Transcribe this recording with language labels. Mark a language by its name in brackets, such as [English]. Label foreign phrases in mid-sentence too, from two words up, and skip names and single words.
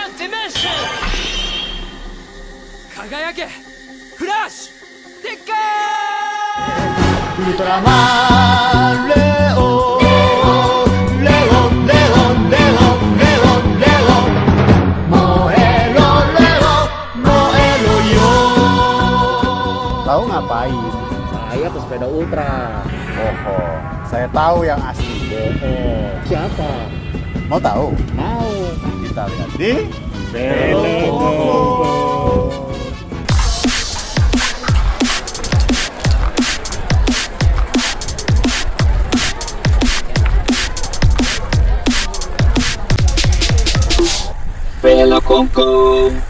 [Japanese] dimension! Kagayake! Flash! Tekka! ウルトラマンレオレオンレオンレオンレオンレオン燃えろレオ燃えろよ [Indonesian] Tahu ngapain? Saya pesepeda ultra. Oh, saya tahu yang asli. Siapa? Mau tahu? Mau. Kita lihat di Velo Kongko.